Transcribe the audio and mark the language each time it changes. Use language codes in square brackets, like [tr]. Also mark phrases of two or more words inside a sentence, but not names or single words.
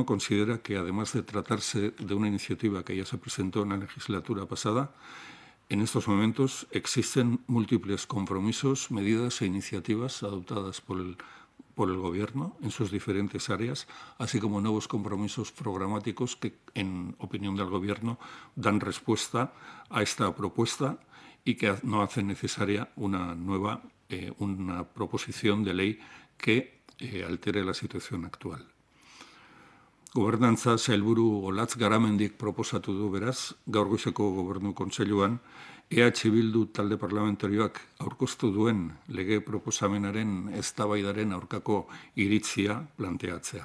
[es] considera que, además de tratarse de una iniciativa que ya se presentó en la legislatura pasada, en estos momentos existen múltiples compromisos, medidas e iniciativas adoptadas por el Gobierno en sus diferentes áreas, así como nuevos compromisos programáticos que, en opinión del Gobierno, dan respuesta a esta propuesta y que no hacen necesaria una proposición de ley que altere la situación actual. [eu] Gobernantza sailburu Olatz Garamendik proposatu du beraz, gaur goizeko Gobernu Kontseiluan, EH Bildu talde parlamentarioak aurkeztu duen lege proposamenaren eztabaidaren aurkako iritzia planteatzea.